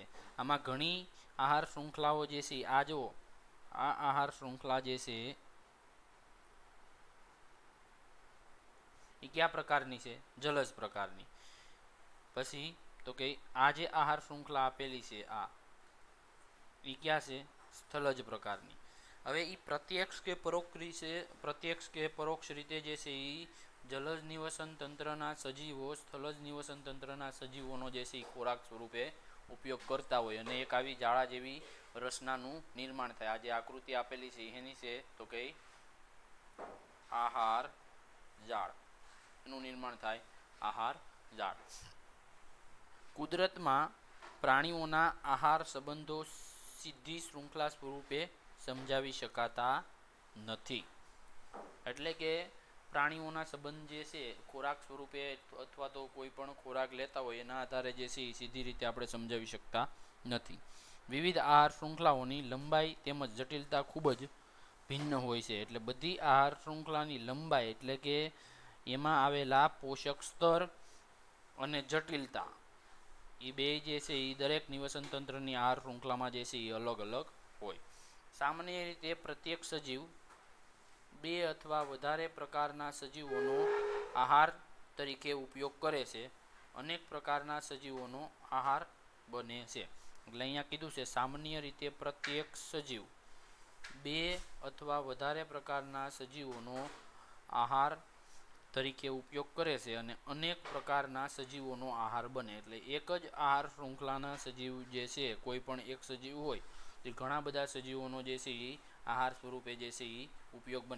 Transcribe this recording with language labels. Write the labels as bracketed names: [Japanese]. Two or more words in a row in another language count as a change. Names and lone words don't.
[Gujarati] આમાં ઘણી આહાર શ્રૃંખલાઓ જે છે આ જો આ આહાર શ્રૃંખલા જે છે ઈ કયા પ્રકારની છે? જલજ પ્રકારની। પછી તો કિ આ જે આહાર શ્રૃંખલા આપેલી છે આ ઈ કયા છે? સ્થલજ પ્રકારની. હવે ઈ પ્રત્યક્ષ કે પરોક્ષ રીતે જે છે ઈ જલજ નિવસન તંત્રના સજીવો સ્થલજ નિવસન તંત્રના સજીવોનો જે છે ખોરાક સ્વરૂપે ઉપયોગ કરતા હોય અને એક આવી જાળા જેવી રચનાનું નિર્માણ થાય। આ જે આકૃતિ આપેલી છે એની છે તો કિ આહાર જાળ। એનું નિર્માણ થાય આહાર જાળ. કુદરતમાં પ્રાણીઓના આહાર સંબંધો સીધી શ્રૃંખલા સ્વરૂપે સમજાવી શકાતા નથી। એટલે કે પ્રાણીઓના સંબંધ જે છે ખોરાક સ્વરૂપે અથવા તો કોઈપણ ખોરાક લેતા હોય એના આધારે જે છે સીધી રીતે આપણે સમજાવી શકતા નથી। વિવિધ આહાર શ્રૃંખલાઓની લંબાઈ તેમજ જટિલતા ખૂબ જ ભિન્ન હોય છે। એટલે બધી આહાર શ્રૃંખલાની લંબાઈ એટલે કે એમાં આવેલા પોષક સ્તર અને જટિલતા ઈ બે જે છે ઈ દરેક નિવસન તંત્રની આહાર શ્રૃંખલામાં જે છે ઈ અલગ અલગ હોય। સામાન્ય રીતે પ્રત્યેક સજીવ બે અથવા વધારે પ્રકારના સજીવોનો આહાર તરીકે ઉપયોગ કરે છે। અનેક પ્રકારના સજીવોનો આહાર બને છે। એટલે અહીંયા કીધું છે સામાન્ય રીતે પ્રત્યેક સજીવ બે અથવા વધારે પ્રકારના સજીવોનો આહાર તરીકે ઉપયોગ કરે છે અને અનેક પ્રકારના સજીવોનો આહાર બને. એટલે એક જ આહાર શૃંખલાના સજીવ જે છે, કોઈ પણ એક સજીવ હોય તે ઘણા બધા સજીવોનો જે છે એ આહાર સ્વરૂપે જે છે એ ઉપયોગ બને.